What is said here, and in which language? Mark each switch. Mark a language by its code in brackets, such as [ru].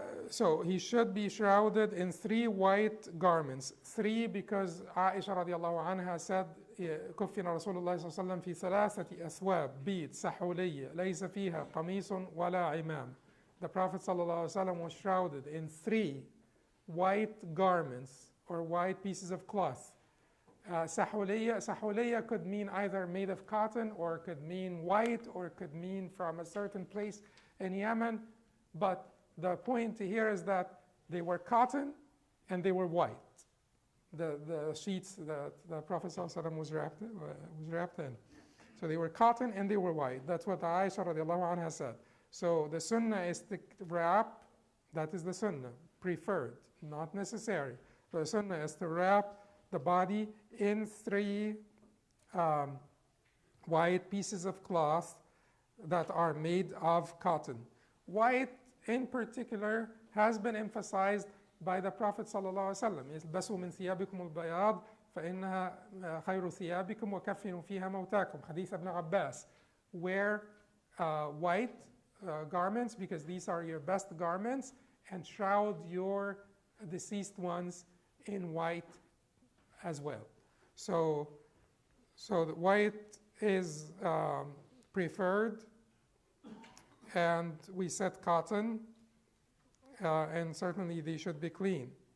[en] So he should be shrouded in 3 white garments. 3 because Aisha radiallahu anha said, [ar] كفن رسول الله صلى الله عليه وسلم في 3 أثواب بيض سحولية ليس فيها قميص ولا عمام. [en] The Prophet صلى الله عليه وسلم was shrouded in 3 white garments or white pieces of cloth. Sahuliya could mean either made of cotton, or could mean white, or could mean from a certain place in Yemen. But the point here is that they were cotton and they were white. The sheets that the Prophet ﷺ was wrapped in. So they were cotton and they were white. That's what Aisha radiallahu anha said. So the sunnah is to wrap, that is the sunnah, preferred, not necessary. The sunnah is to wrap the body in 3 white pieces of cloth that are made of cotton. White in particular has been emphasized by the Prophet ﷺ. [ar] البسوا من ثيابكم البياض فإنها خير ثيابكم وكفنوا فيها موتاكم. [en] Hadith Ibn Abbas. Wear white garments, because these are your best garments, and shroud your deceased ones in white as well. So the white is preferred, and we said cotton, and certainly they should be clean.